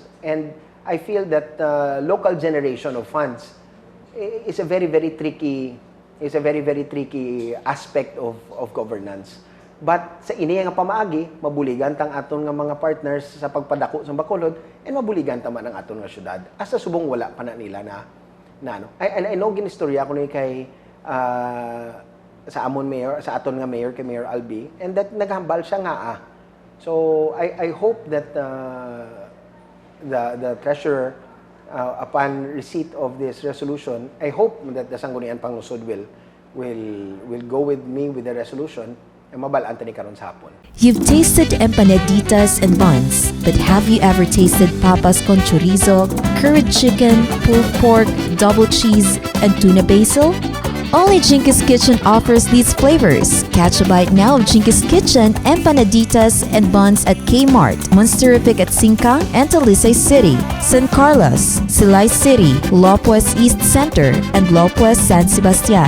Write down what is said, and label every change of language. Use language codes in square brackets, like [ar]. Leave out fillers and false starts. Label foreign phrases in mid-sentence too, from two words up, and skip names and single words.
[en] And I feel that local generation of funds is a very, very tricky aspect of governance. [hil] But sa ini nga pamaagi, mabuligan tang aton nga mga partners sa pagpadako sa Bacolod and mabuligan ta man ang aton nga syudad. Asa subong wala pa na nila na ano. [en] I know [hil] ginistorya ko ni kay sa amon mayor, sa aton nga mayor kay Mayor Albee, [en] and that [hil] naghambal siya nga. [en] So I hope that the treasurer, upon receipt of this resolution, I hope that the Sangguniang Panglungsod will go with me with the resolution [hil] Mabalaan ta ni karon sa hapon. [en] You've tasted empanaditas and buns, but have you ever tasted papas con chorizo, curried chicken, pulled pork, double cheese, and tuna basil? Only Jinkies Kitchen offers these flavors. Catch a bite now of Jinkies Kitchen empanaditas and buns at Kmart, Monsterific at Singkang and Talisay City, San Carlos, Silay City, Lopez East Center, and Lopez San Sebastian.